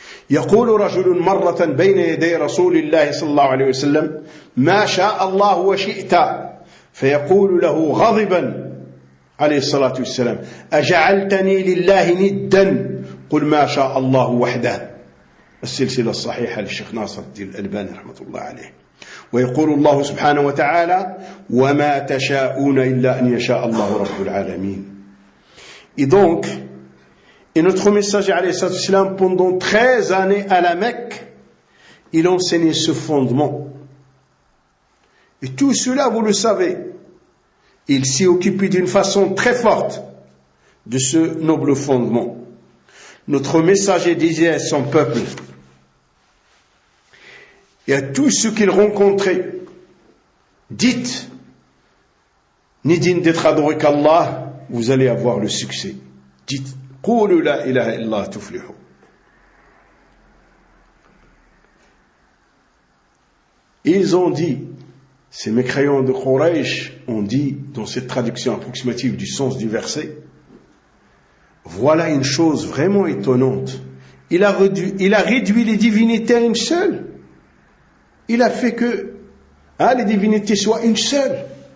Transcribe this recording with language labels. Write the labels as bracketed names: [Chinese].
[Arabic] يقول رجل مرة بين يدي رسول الله صلى الله عليه وسلم ما شاء الله وشئت، فيقول له غضبا عليه الصلاة والسلام أجعلتني لله ندا قل ما شاء الله وحده. السلسلة الصحيحة للشيخ ناصر الدين الألباني رحمة الله عليه. ويقول الله سبحانه وتعالى وما تشاءون إلا أن يشاء الله رب العالمين. [French] Et donc, et notre messager alayhi salam, pendant 13 années à la Mecque, il enseignait ce fondement. Et tout cela, vous le savez, il s'est occupé d'une façon très forte de ce noble fondement. Notre messager disait à son peuple et à tous ceux qu'il rencontrait, dites, ni digne d'être adoré qu'Allah, vous allez avoir le succès. Dites, [Arabic] قولوا لا إله إلا الله تفلحوا. [French] Ils ont dit, ces mécréants de Quraysh ont dit, dans cette traduction approximative du sens du verset, voilà une chose vraiment étonnante. Il a réduit les divinités à une seule. Il a fait que les divinités soient une seule.